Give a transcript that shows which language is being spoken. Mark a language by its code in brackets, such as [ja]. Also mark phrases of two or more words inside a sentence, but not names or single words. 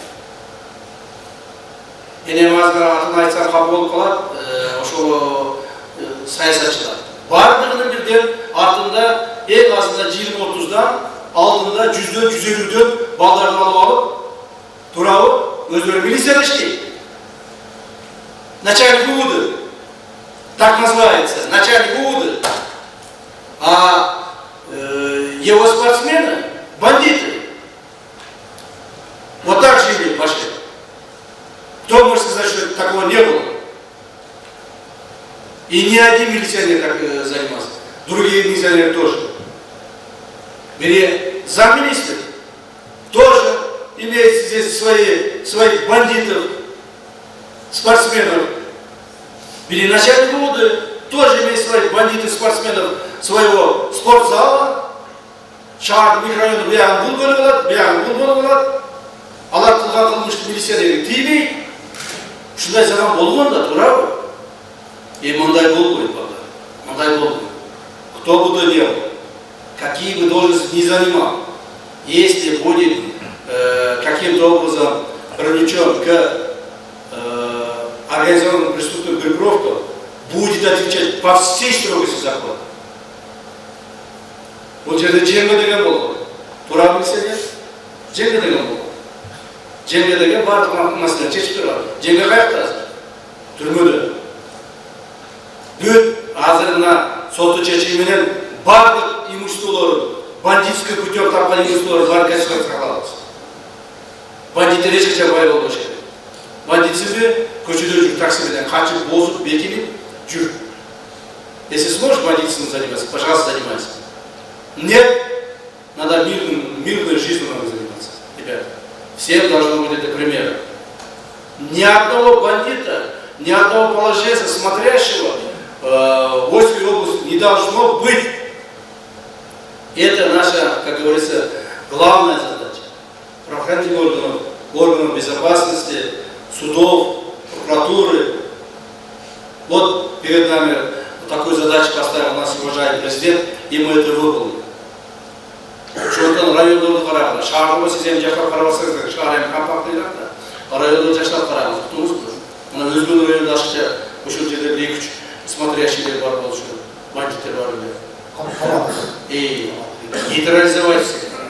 [ky] Энем азыр атын айтсам капа болуп калат, ошол саясатчылар. Бардыгынын бирден артында эң азында 20-30дан, алдында 100-дөн, 150-дөн балдарды алып алып, туурабы? Өздөрү милицияда иштейт. [ru] Начальник УВД, так называется, начальник УВД. А его спортсмены – бандиты. Вот так жили пошли. Кто может сказать, что такого не было? И ни один милиционер так занимался. Другие милиционеры тоже. Бери замминистра, тоже имеет здесь своих бандитов, спортсменов. Бери начальник УВД, тоже имеет своих бандитов, спортсменов, своего спортзала. [ky] Шаардын микрорайону буягын бул бөлүп алат, буягын бул бөлүп алат. Алар кылган кылмышты милиционерге тийбейт. Ушундай заман болгон да, туурабы? Мындай болбойт балдар. Мындай болбойт. [ru] Кто бы то ни был, какие бы должности ни занимал, если будет каким-то образом привлечен к организованным преступным группировкам, будет отвечать по всей строгости закона. [ky] Вот жерде жеңге деген болду. Тура билсеңер, жеңге деген болду. Жеңге деген бардык маселени чечип турат. Жеңге каякта азыр? Түрмөдө. Бүт азыр мына соттун чечими менен бардык имуществолорун, [ru] бандитский путем [ky] тапкан имуществолорун баарын конфискация кылабыз. Бандиттер эч качан бай болбош керек. Бандитсизби көчөдө жүр, такси менен качып, бозуп, бекинип жүр. [ru] Если сможешь бандитством заниматься, пожалуйста, занимайся. Нет, надо мирной жизнью надо заниматься. Ребята, всем должно быть это примером. Ни одного бандита, ни одного положенца, смотрящего в Ольской области не должно быть. Это наша, как говорится, главная задача. Правоохранительных органов безопасности, судов, прокуратуры. Вот перед нами такую задачу поставил нас уважаемый президент, и мы это выполним. [ky] Шондон райондорду караганда, шаардын сиз эми жактап карабасаңыздар, шаар эми компактныйраак да. Райондорду жаштап карагыз, уктуңузбу? Мына өзгөн райондо ашыкча ошол жерде 2-3 смотрящийлер бар болушу, бандиттер бар эле. [ru] и нейтрализовать всех.